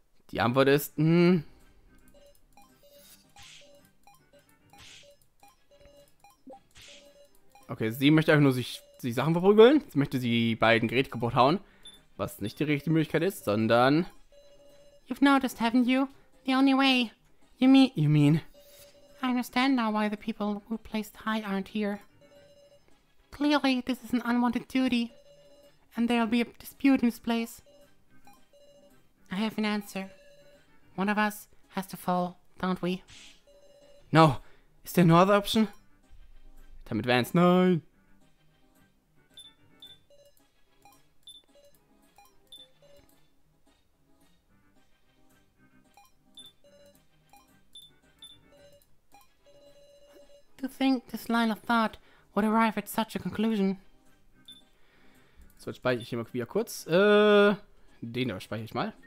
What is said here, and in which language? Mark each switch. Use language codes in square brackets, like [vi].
[de] Die Antwort ist, Okay, sie möchte einfach nur sich Sachen verprügeln. Sie möchte die beiden Geräte kaputt hauen. Was nicht die richtige Möglichkeit ist, sondern... [en] You've noticed, haven't you? The only way. You mean... I understand now why the people who placed high aren't here. Clearly, this is an unwanted duty. And there'll be a dispute in this place. I have an answer. One of us has to fall, don't we? No. Is there no other option? [de] Damit Vance, nein. [en] To think this line of thought would arrive at such a conclusion. [de] So, jetzt speichere ich hier mal wieder kurz. Den da speichere ich mal.